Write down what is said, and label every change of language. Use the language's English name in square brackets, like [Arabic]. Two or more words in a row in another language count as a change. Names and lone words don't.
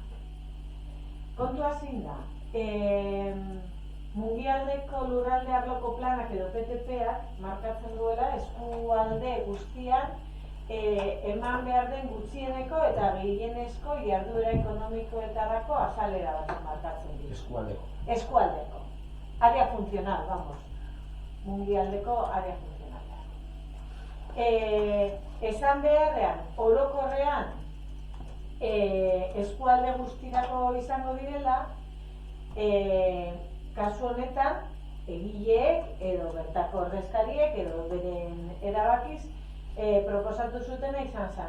[Basque] Kontua zein da, Mungialdeko lurralde arloko planak edo PTP-ak markatzen duela eskualde guztian eman behar den gutxieneko eta gehienezko jarduera ekonomikoetarako azalera bat markatzen dira. Eskualdeko. [Spanish] Área funcional, vamos. Mungialdeko área funcional. [Basque] Esan beharrean, orokorrean eskualde guztirako izango direla, kasu honetan, egileek edo bertako ordezkariek edo beren erabakiz proposatu zutena izan zen.